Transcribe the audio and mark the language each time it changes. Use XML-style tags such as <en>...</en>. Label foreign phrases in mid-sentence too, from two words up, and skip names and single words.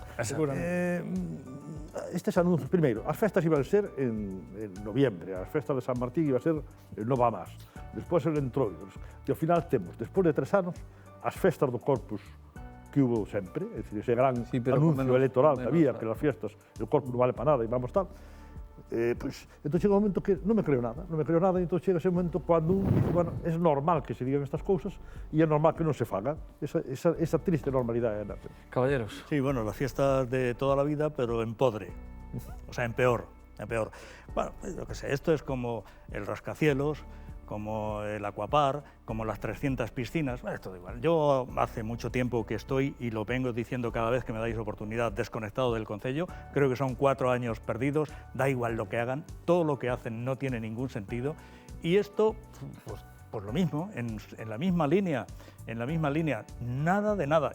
<gl>Estes anuncios, primeiro, as festas iban a ser en noviembre, as festas de San Martín iban a ser en Nova Más, despois en Entroidos, e ao final temos, despois de 3 anos, as festas do Corpus que hubo sempre, é dicir, ese gran anuncio electoral que había, que</gl> <es>las fiestas,</es> <gl>el Corpus non vale para nada e vamos tal, pues, entón chega un momento que non me creo nada, e entón chega ese momento cando un dice, bueno, é normal que se digan estas cousas e é normal que non se fagan, esa triste normalidade.</gl> <es>Caballeros. Sí, bueno, las fiestas de toda la vida, pero en podre, o sea, en peor. Bueno, yo qué sé, esto es como el rascacielos, como el Aquapar, como las 300 piscinas, bueno, es todo igual. Yo hace mucho tiempo que estoy, y lo vengo diciendo cada vez que me dais oportunidad, desconectado del Concello, creo que son 4 años perdidos, da igual lo que hagan, todo lo que hacen no tiene ningún sentido, y esto, pues lo mismo, en la misma línea, nada de nada.</es>